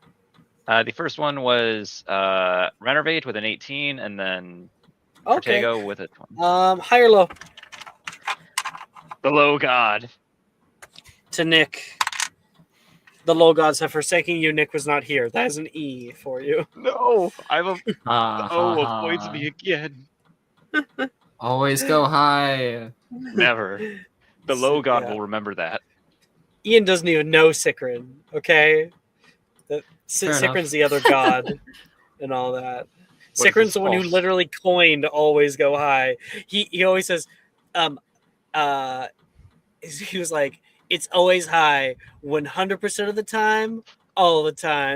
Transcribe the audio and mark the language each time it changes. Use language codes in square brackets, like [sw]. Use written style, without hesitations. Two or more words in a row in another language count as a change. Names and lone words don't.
[en] The first one was Renovate with an 18, and then Okay. Protego with a 20. High or low? The low god. To Nick. The low gods have forsaken you. Nick was not here. That is an E for you. No, I'm a Ha, oh, ha, avoids ha. me again. Always go high. Never. The low god Yeah. will remember that. Ian doesn't even know Sikrin, okay? Fair enough. Sikrin's the other god and all that. What is Sikrin's this the one who false? literally coined always go high. He always says, he was like, it's always high 100% of the time, all the time.